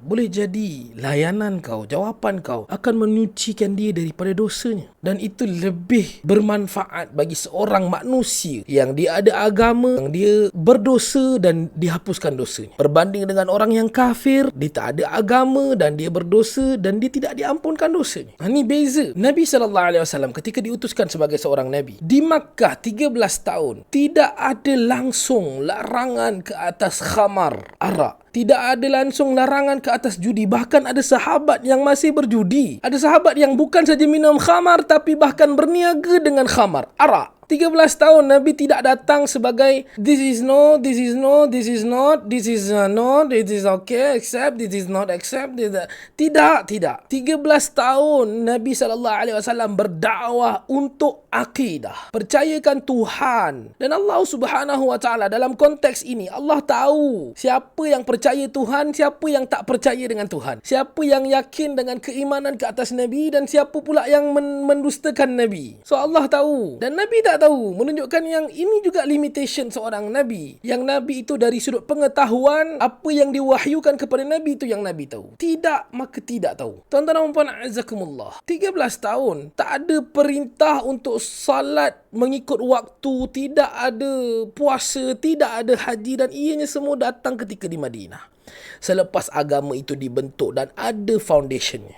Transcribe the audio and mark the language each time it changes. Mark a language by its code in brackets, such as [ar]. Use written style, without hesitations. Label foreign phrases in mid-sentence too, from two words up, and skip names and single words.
[ms] Boleh jadi layanan kau, jawapan kau akan menyucikan dia daripada dosanya, dan itu lebih bermanfaat bagi seorang manusia yang dia ada agama, yang dia berdosa dan dihapuskan dosanya, berbanding dengan orang yang kafir, dia tak ada agama dan dia berdosa dan dia tidak diampunkan dosanya. Ini beza. Nabi SAW ketika diutuskan sebagai seorang Nabi di Makkah 13 tahun, tidak ada langsung larangan ke atas khamar, arak. Tidak ada langsung larangan ke atas judi. Bahkan ada sahabat yang masih berjudi. Ada sahabat yang bukan saja minum khamar, tapi bahkan berniaga dengan khamar, arak. 13 tahun Nabi tidak datang sebagai [en] this is no, this is no, this is not, this is no, this is okay, accept, this is not accept. [ms] Tidak. 13 tahun Nabi SAW berdakwah untuk akidah. Percayakan Tuhan. Dan Allah [ar] Subhanahu wa taala [ms] dalam konteks ini, Allah tahu siapa yang percaya Tuhan, siapa yang tak percaya dengan Tuhan. Siapa yang yakin dengan keimanan ke atas Nabi dan siapa pula yang mendustakan Nabi. So Allah tahu. Dan Nabi tak tahu, menunjukkan yang ini juga limitation seorang Nabi. Yang Nabi itu dari sudut pengetahuan, apa yang diwahyukan kepada Nabi itu yang Nabi tahu. Tidak, maka tidak tahu. Tuan-tuan dan puan azakumullah, 13 tahun tak ada perintah untuk salat mengikut waktu, tidak ada puasa, tidak ada haji, dan ianya semua datang ketika di Madinah selepas agama itu dibentuk dan ada foundationnya.